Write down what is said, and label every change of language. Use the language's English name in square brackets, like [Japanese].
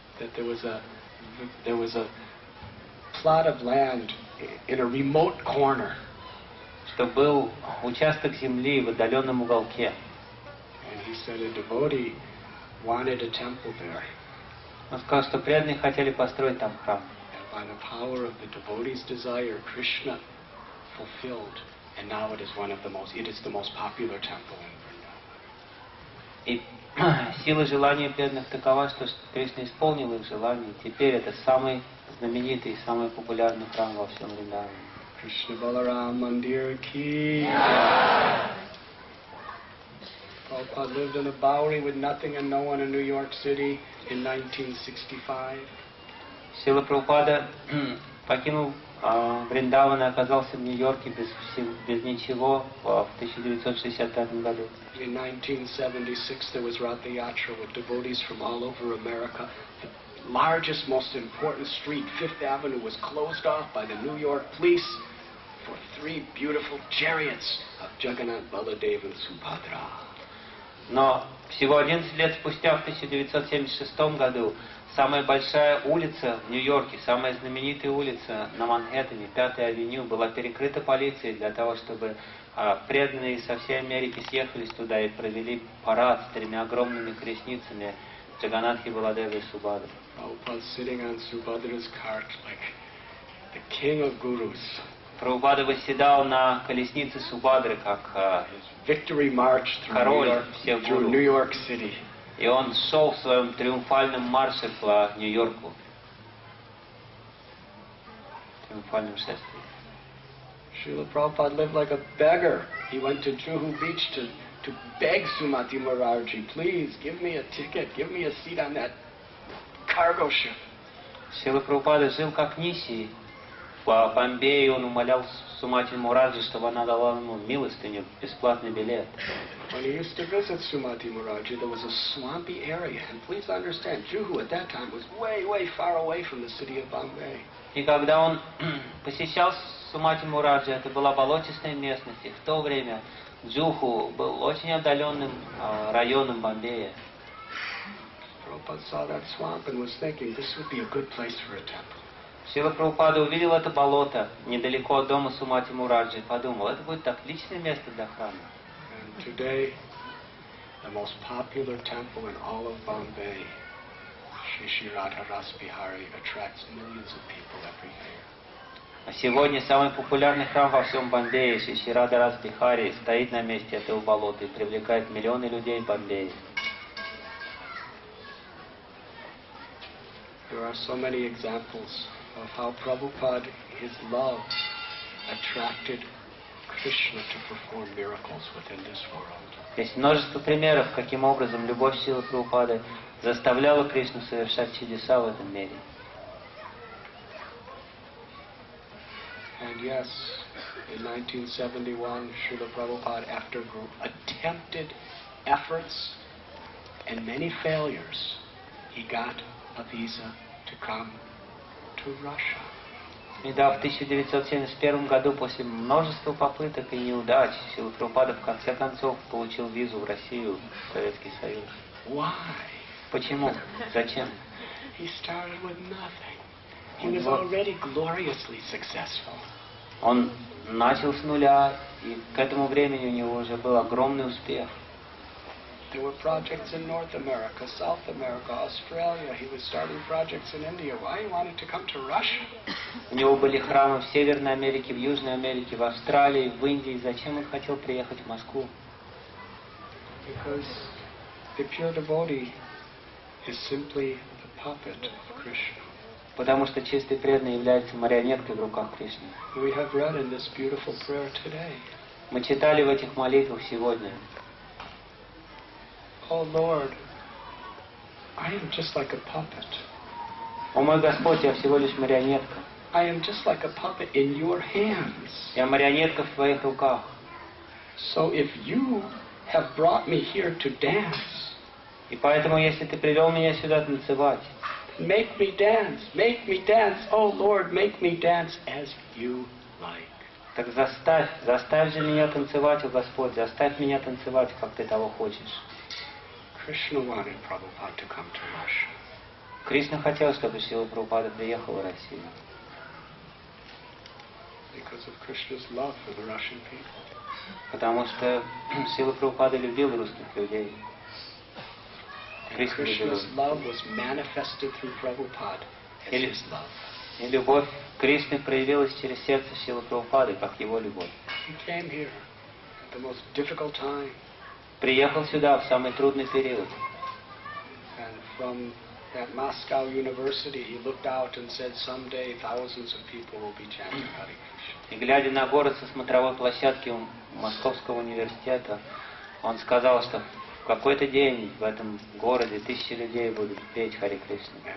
[English] that there was a plot of land in a remote corner. [Russian] что был участок земли в отдаленном уголке. [English] And he said a devotee wanted a temple there. [Russian] Он сказал, что преданные хотели построить там храм. [English] And by the power of the devotee's desire, Krishna fulfilled. And now it is the most popular temple in Vrindavan. [Russian] И сила желания преданных такова, что Кришна исполнил их желание. Теперь это самый знаменитый, самый популярный храм во всем Вриндаване. [Hindi] Krishna Balaram Mandir Ki. [English] Prabhupada lived in a Bowery with nothing and no one in New York City in 1965. [Russian] Шрила Прабхупада покинул Вриндаван и оказался в Нью-Йорке без ничего в 1965 году. [English] In 1976 there was Ratha Yatra with devotees from all over America. The largest, most important street, Fifth Avenue, was closed off by the New York police for 3 beautiful chariots of Jagannath, Baladev and Subhadra. [Russian] Но всего 11 лет спустя, в 1976 году, самая большая улица в Нью-Йорке, самая знаменитая улица на Манхэттене, 5-я авеню, была перекрыта полицией для того, чтобы преданные со всей Америки съехались туда и провели парад с 3 огромными колесницами Джаганатхи, Баладевы и Субхадры. [English] Prabhupada sitting on Subhadra's cart like the king of gurus. [Russian] Прабхупада восседал на колеснице Субхадры, как [English] Victory march [Russian] король всех [English] through [Russian] гуру. [English] New York City. [Russian] И он шел в своем триумфальном марше по Нью-Йорку. Триумфальном шествии. [English] Srila Prabhupada lived like a beggar. He went to Juhu Beach to beg Madhava-Murari, please give me a ticket, give me a seat on that cargo ship. [Russian] Шрила Прабхупада жил как нищий. В Бомбее он умолял Сумати-Мураджи, чтобы она дала ему милостыню, бесплатный билет. [English] When he used to visit Sumati-Muraji, there was a swampy area. And please understand, Juhu at that time was way, way far away from the city of Bombay. [Russian] И когда он посещал Сумати-Мураджи, это была болотистая местность, и в то время Джуху был очень отдаленным районом Бомбея. [English] Prabhupada saw that swamp and was thinking, this would be a good place for a temple. [Russian] Шрила Прабхупада увидел это болото недалеко от дома Madhava-Murari и подумал, это будет отличное место для храма. [English] And today, the most popular temple in all of Bombay, Shri Radha Bihari, attracts millions of people every year. [Russian] А сегодня самый популярный храм во всем Бомбее, Шри Радха Бихари, стоит на месте этого болота и привлекает миллионы людей в Бомбее. [English] There are so many examples of how Prabhupada, his love, attracted Krishna to perform miracles within this world. [Russian] Есть множество примеров, каким образом любовь Шрилы Прабхупады заставляла Кришну совершать чудеса в этом мире. [English] And yes, in 1971, Srila Prabhupada, after attempted efforts and many failures, he got a visa to come to Russia. [Russian] И да, в 1971 году, после множества попыток и неудач, Шрила Прабхупада в конце концов получил визу в Россию, в Советский Союз. [English] Why? [Russian] Почему? Зачем? [English] He started with nothing. He was already gloriously successful. [Russian] Он начал с нуля, и к этому времени у него уже был огромный успех. [English] There were projects in North America, South America, Australia. He was starting projects in India. Why he wanted to come to Russia? [Russian] У него были храмы в Северной Америке, в Южной Америке, в Австралии, в Индии. Зачем он хотел приехать в Москву? [English] Because the pure devotee is simply the puppet of Krishna. [Russian] Потому что чистый преданный является марионеткой в руках Кришны. [English] We have read in this beautiful prayer today. [Russian] Мы читали в этих молитвах сегодня. [English] Oh Lord, I am just like a puppet. [Russian] О мой Господь, я всего лишь марионетка. [English] I am just like a puppet in your hands. [Russian] Я марионетка в твоих руках. [English] So if you have brought me here to dance, [Russian] и поэтому, если ты привел меня сюда танцевать, [English] make me dance, oh Lord, make me dance as you like. [Russian] Так заставь же меня танцевать, о Господь, заставь меня танцевать, как ты того хочешь. [English] Krishna wanted Prabhupada to come to Russia. [Russian] Кришна хотел, чтобы Шрила Прабхупада приехал в Россию. [English] Because of Krishna's love for the Russian people. [Russian] Потому что Шрила Прабхупада любил русских людей. [English] Krishna's love was manifested through Prabhupada as his love. [Russian] И любовь Кришны проявилась через сердце Шрилы Прабхупады, как его любовь. [English] He came here at the most difficult time. [Russian] Приехал сюда в самый трудный период. [English] And from that Moscow University, he looked out and said, someday thousands of people will be chanting Hare Krishna. [Russian] И глядя на город со смотровой площадки Московского университета, он сказал, что в какой-то день в этом городе тысячи людей будут петь Харе Кришна.